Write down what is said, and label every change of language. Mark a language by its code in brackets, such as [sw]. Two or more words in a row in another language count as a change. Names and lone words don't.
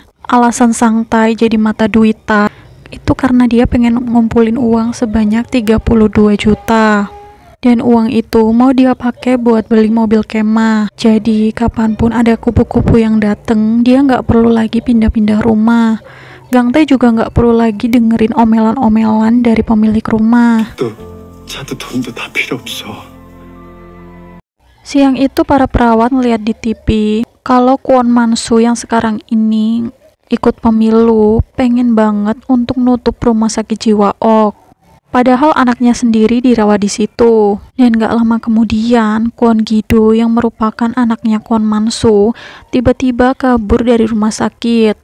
[id] Alasan Sang Tae jadi mata duitan itu karena dia pengen ngumpulin uang sebanyak 32 juta. Dan uang itu mau dia pakai buat beli mobil kemah. Jadi kapanpun ada kupu-kupu yang dateng, dia nggak perlu lagi pindah-pindah rumah. Gang Tae juga nggak perlu lagi dengerin omelan-omelan dari pemilik rumah. [ko] 또 차도 돈도 다 필요 없어. [id] Siang itu para perawat ngeliat di TV kalau Kwon Man-soo yang sekarang ini ikut pemilu pengen banget untuk nutup rumah sakit jiwa Ok. Padahal anaknya sendiri dirawat di situ. Dan gak lama kemudian, Kwon Gi-do yang merupakan anaknya Kwon Man-soo tiba-tiba kabur dari rumah sakit.